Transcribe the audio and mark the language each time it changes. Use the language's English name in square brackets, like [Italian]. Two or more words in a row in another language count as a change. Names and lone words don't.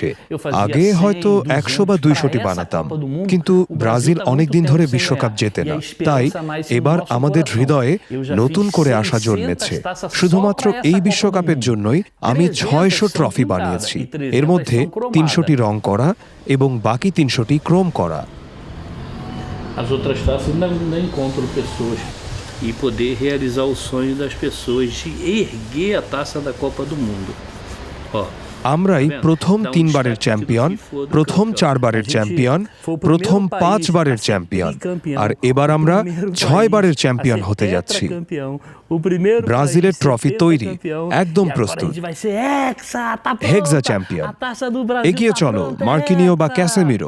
[Bangla] আগে হয়তো ১০০ বা ২০০টি বানাতাম, কিন্তু ব্রাজিল অনেকদিন ধরে বিশ্বকাপ জেতে না। তাই এবার আমাদের হৃদয়ে নতুন করে আশা জন্মেছে। শুধুমাত্র এই বিশ্বকাপের জন্যই আমি ৬০০ ট্রফি বানিয়েছি। এর মধ্যে ৩০০টি রং করা এবং বাকি ৩০০টি ক্রোম করা। [Portuguese] E poder realizar o sonho das pessoas de erguer a taça da Copa do Mundo. [Bangla] আমরাই প্রথম ৩ বারের চ্যাম্পিয়ন, প্রথম ৪ বারের চ্যাম্পিয়ন, প্রথম ৫ বারের চ্যাম্পিয়ন, আর এবার আমরা ৬ বারের চ্যাম্পিয়ন হতে যাচ্ছি। ব্রাজিলের ট্রফি তৈরি, একদম প্রস্তুত। হেক্সা চ্যাম্পিয়ন। এগিয়ে চলো মার্কিনিও বা ক্যাসেমিরো।